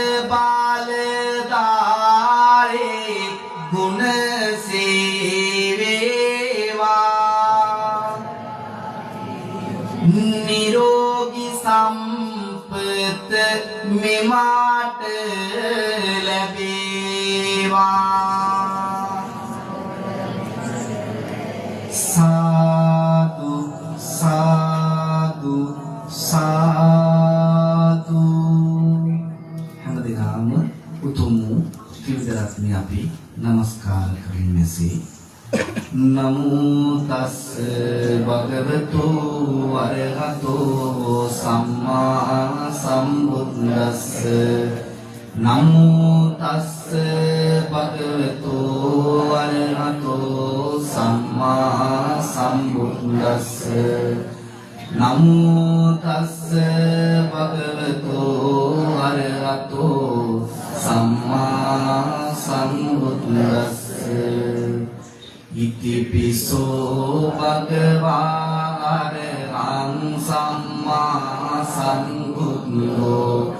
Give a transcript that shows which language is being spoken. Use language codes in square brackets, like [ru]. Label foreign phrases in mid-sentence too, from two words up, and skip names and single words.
[si] බාලදාරේ ගුණ සේවේවා නිරෝගී සම්පත මෙමාට ලැබේවා සාදු සාදු සාදු හැමදෙනාම උතුම් ත්‍රිවිධ රත්නය අපි නමස්කාර කරමින් මෙසේ [pi] නමෝ තස්ස භගවතු අරහතෝ සම්මා සම්බුද්දස්ස නමෝ තස්ස භගවතු අරහතෝ සම්මා සම්බුද්දස්ස නමෝ තස්ස භගවතු අරහතෝ සම්මා සම්බුද්දස්ස ඉතිපිසෝ භගවා අරහං සම්මා සම්බුද්ධෝ